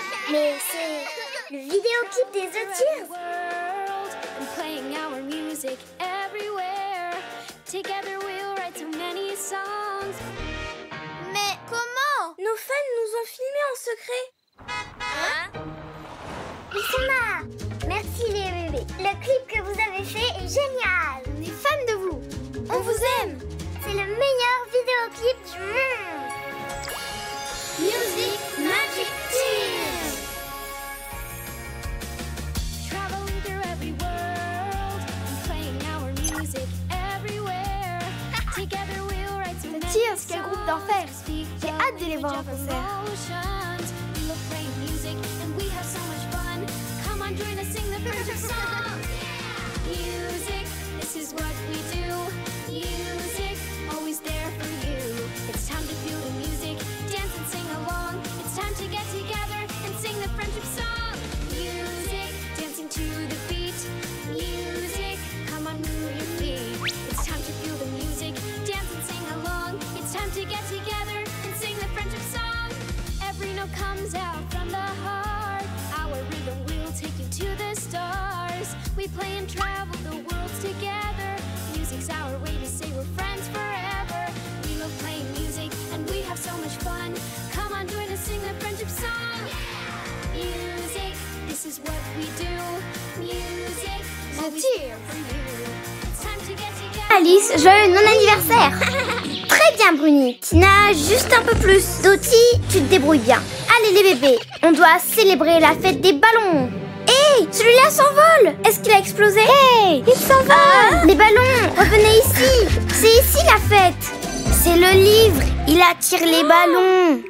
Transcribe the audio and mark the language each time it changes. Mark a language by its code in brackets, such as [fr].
[fr] Mais c'est le vidéoclip des The Tears. [en] World and playing our music everywhere. Together we'll write so many songs. [fr] Mais comment? Nos fans nous ont filmés en secret. Ils sont là. Merci les bébés. Le clip que vous avez fait est génial. On est fans de vous. On vous aime. C'est le meilleur vidéoclip du monde. [en] Music Magic Tears. Traveling through every world and playing our music everywhere. Together we'll write so many [fr] Tears, quel groupe d'enfer. [en] songs. [fr] J'ai hâte de les voir en concert. [en] Emotions. We love playing music and we have so much fun. Come on, join us, sing the friendship song. Music, this is what we do. Music, always there for you. It's time to feel the music, dance and sing along. It's time to get together and sing the friendship song. Music, dancing to the beat. Music, come on, move your feet. It's time to feel the music, dance and sing along. It's time to get together and sing the friendship song. Every note comes out from the heart. Our rhythm will take you to the stars. We play and travel the worlds together. Music's our way to say we're friends forever. We love playing music and we have so much fun. Come on, join us, sing the friendship song. Music, this is what we do. Music, always here for you. It's time to get together. [fr] Alice, joyeux non-anniversaire. Très bien Bruni, Tina, juste un peu plus. Dottie, tu te débrouilles bien. Allez les bébés, on doit célébrer la fête des ballons. Hé, celui-là s'envole. Est-ce qu'il a explosé? Hé, il s'envole. Les ballons, revenez ici. C'est ici la fête. C'est le livre, il attire les ballons.